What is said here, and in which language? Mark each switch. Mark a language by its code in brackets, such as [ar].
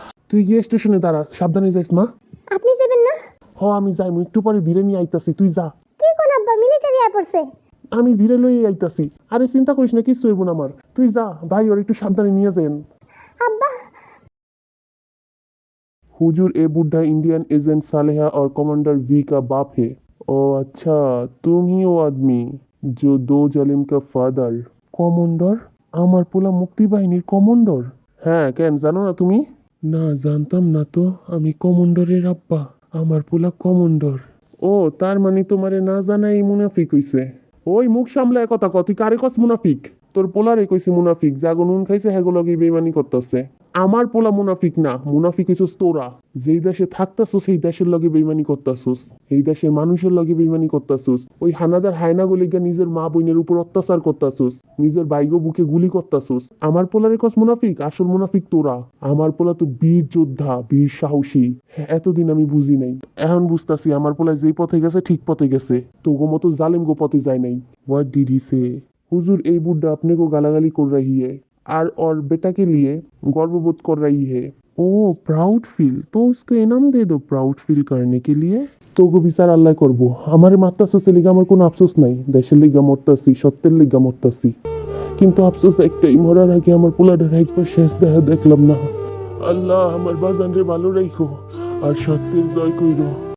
[bn] তুই গিয়ে স্টেশনে দাঁড়া, সাবধানে যাইস মা। আপনি যাবেন না? আমি যাই, একটু পরে ভিড়ে নিয়ে আইতাছি, তুই যা। কি কোন আব্বা, মিলিটারি আয় পড়ছে। আমি ভিড়ে লই আইতাছি। আরে চিন্তা করিস না, কিছু হইব না আমার, তুই যা। ভাই ওর একটু সাবধানে নিয়ে যান। আব্বা। [hi] हुजूर ए बुढ़ा इंडियन एजेंट सालेहा और कमांडर वी का बाप है। ओ अच्छा, तुम ही वो आदमी जो दो जालिम का फादर। [bn] কমান্ডার? আমার পোলা মুক্তি বাহিনীর কমান্ডার? হ্যাঁ, কেন জানো না তুমি? না জানতাম না তো, আমি কমান্ডারের আব্বা, আমার পোলা কমান্ডার। ও তার মানে তোমারে না জানাই মুনাফিক হইছে। ওই মুখ সামলায় কথা কয়, তুই কারে কস মুনাফিক? তোর পোলারে কইছে মুনাফিক, জাগো নুন খাইছে হেগুলোকে বেইমানি করতেছে। আমার পোলা মুনাফিক না, মুনাফিক হইছস তোরা। যেই দেশে থাকতাছস সেই দেশের লগে বেইমানি করতাছস, এই দেশের মানুষের লগে বেইমানি করতাছস। ওই হানাদার হায়না গলিগা নিজের মা বোনের উপর অত্যাচার করতাছস, নিজের বাইগো বুকে গুলি করতাছস। আমার পোলারে কস মুনাফিক, আসল মুনাফিক তোরা। আমার পোলা তো বীর যোদ্ধা, বীর সাহসী। এতদিন আমি বুঝি নাই, এখন বুঝতাছি আমার পোলা যেই পথে গেছে ঠিক পথে গেছে, তোগো মতো জালেম গো পথে যায় নাই। [en] What did he say? [hi] हुजूर ए बुड्ढा अपने को गालागाली कर रही है और बेटा के लिए गर्वबोध कर रही है। ओ प्राउड फील, तो उसको इनाम दे दो प्राउड फील करने के लिए। [bn] তো গো বিচার আল্লাহ করবো, আমার মারতাছে লিগা আমার কোনো আফসোস নাই। দেশের লিগা মরতাছি, সত্যের লিগা মরতাছি, কিন্তু আফসোস একটাই, মরার আগে আমার পোলাটার একবার শেষ দেখা দেখলাম না। আল্লাহ আমার বাজান রে ভালো রাখো আর সত্যের জয় কইরো।